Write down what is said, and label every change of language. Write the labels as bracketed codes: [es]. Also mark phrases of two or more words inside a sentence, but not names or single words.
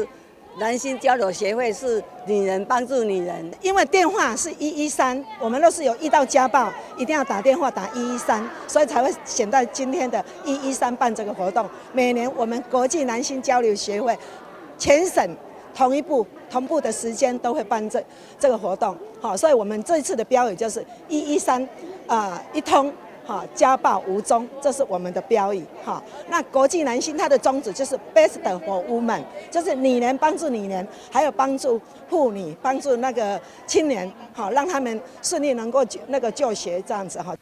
[zh] 男性交流協會是女人幫助女人，因為電話是113，我們若是有遇到家暴，一定要打電話打113，所以才會選到今天的113辦這個活動。每年我們國際男性交流協會全省同步的时间都会办这个活动。好，所以我们这一次的标语就是113一通。好，家暴无踪，这是我们的标语。好，那国际男性它的宗旨就是 [en] Best for Women， [zh] 就是女人帮助女人，还有帮助妇女，帮助那个青年，好，让他们顺利能够就学这样子哈。